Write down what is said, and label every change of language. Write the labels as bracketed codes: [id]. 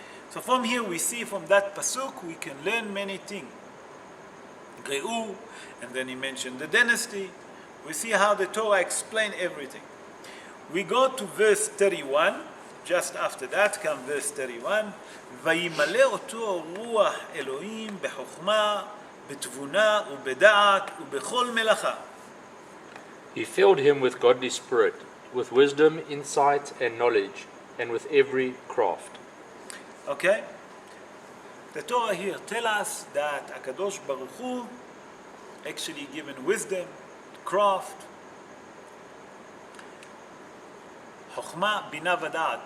[en] So from here we see, from that pasuk we can learn many things. Re'u, and then he mentioned the dynasty. We see how the Torah explains everything. We go to verse 31. Just after that come verse 31. [he] וימלא אותו רוח אלוהים בחוכמה, בתבונה ובדעת ובכל מלאכה. [en] He filled him with godly spirit, with wisdom, insight, and knowledge, and with every craft. Okay? The Torah here tells us that HaKadosh Baruch Hu actually given wisdom, craft, Chokhmah, Bina, V'Da'at.